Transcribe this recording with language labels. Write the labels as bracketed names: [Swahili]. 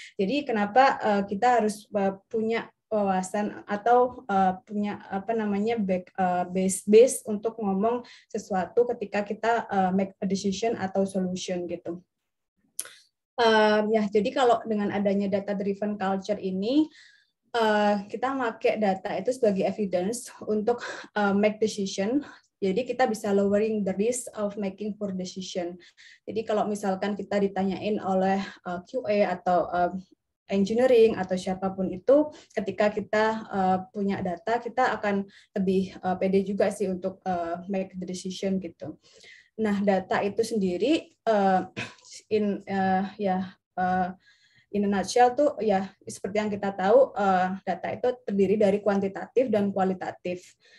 [Indonesian] Jadi kenapa kita harus punya wawasan atau punya apa namanya base untuk ngomong sesuatu ketika kita [English] make a decision [Indonesian] atau solution gitu. Ya, jadi kalau dengan adanya data driven culture ini kita pakai data itu sebagai evidence untuk [English] make decision. [Indonesian] Jadi kita bisa [English] lowering the risk of making poor decision. [Indonesian] Jadi kalau misalkan kita ditanyain oleh QA atau engineering atau siapapun itu, ketika kita punya data, kita akan lebih pede juga sih untuk [English] make the decision [Indonesian] gitu. Nah, data itu sendiri [English] in a nutshell [Indonesian] tuh ya seperti yang kita tahu, data itu terdiri dari kuantitatif dan kualitatif.